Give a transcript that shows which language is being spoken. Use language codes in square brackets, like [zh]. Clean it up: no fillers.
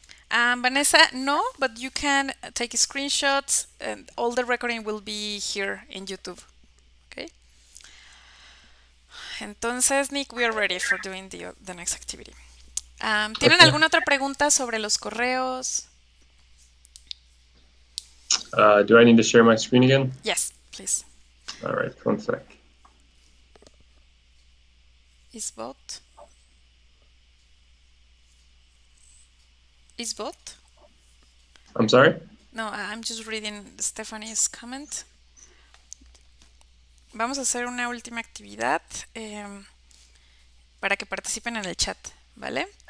[en] Vanessa, no, but you can take screenshots and all the recording will be here in YouTube. Okay? Entonces, Nick, we are ready for doing the next activity. [es] ¿Tienen [en] Okay. [es] alguna otra pregunta sobre los correos? [en] Do I need to share my screen again? Yes, please. All right, 1 sec. Is bot? Is bot? I'm sorry? No, I'm just reading Stephanie's comment. [es] Vamos a hacer una última actividad para que participen en el chat, ¿vale?